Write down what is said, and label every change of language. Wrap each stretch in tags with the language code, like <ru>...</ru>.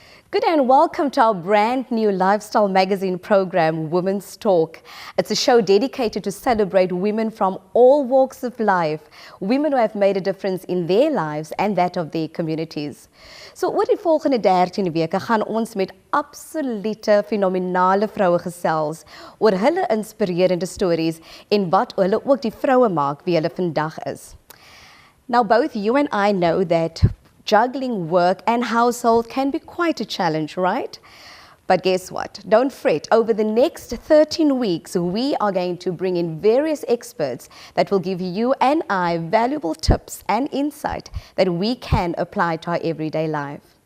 <en>Good and welcome to our brand new lifestyle magazine program, Women's Talk. It's a show dedicated to celebrate women from all walks of life, women who have made a difference in their lives and that of their communities.</en> <af>So oor die volgende 13 weke gaan ons met absolute fenominale vroue gesels oor hulle inspirerende stories en wat hulle ook die vroue maak wie hulle vandag is.</af> <en>Now both you and I know that juggling work and household can be quite a challenge, right? But guess what? Don't fret. Over the next 13 weeks, we are going to bring in various experts that will give you and I valuable tips and insight that we can apply to our everyday life.</en>